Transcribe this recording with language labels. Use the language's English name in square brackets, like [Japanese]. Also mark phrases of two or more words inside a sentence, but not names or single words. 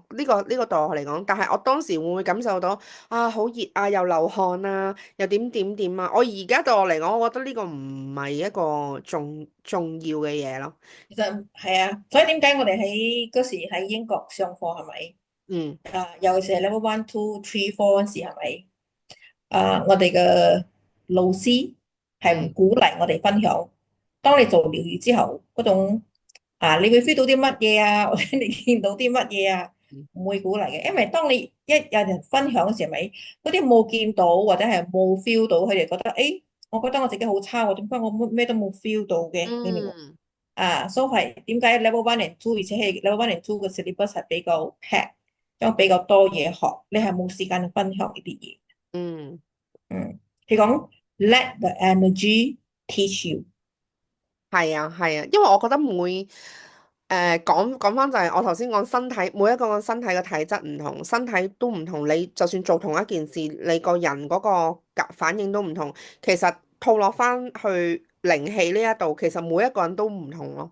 [Cantonese] 呢個對我嚟講，但係我當時會唔會感受到？啊，好熱啊，又流汗啊，又點點點啊！我而家對我嚟講，我覺得呢個唔係一個重要嘅嘢咯。其實係啊，所以點解我哋喺嗰時喺英國上課係咪？嗯尤其是係 [English] level one、two、three、four [Cantonese] 嗰時係咪？我哋嘅老師係唔嗯鼓勵我哋分享。當你做療愈之後，嗰種你會 feel 到啲乜嘢啊，或者你見到啲乜嘢啊，嗯唔會鼓勵嘅。因為當你一有人分享嘅時候，咪嗰啲冇見到或者係冇 feel 到，佢哋覺得誒，我覺得我自己好差喎，點解我咩都冇 feel 到嘅？你明唔明？嗯所以係點解 [English] level one and two， [Cantonese] 而且係 [English] level one and two [Cantonese] 嘅 syllabus 係比較 pack，因為比較多嘢學，你係冇時間去分享呢啲嘢。嗯，嗯，佢講 [English] let the energy teach you。 [Cantonese] 係啊係啊，因為我覺得講翻就係我頭先講身體，每一個個身體嘅體質唔同，身體都唔同。你就算做同一件事，你個人嗰個反應都唔同。其實套落翻去靈氣呢一度，其實每一個人都唔同咯。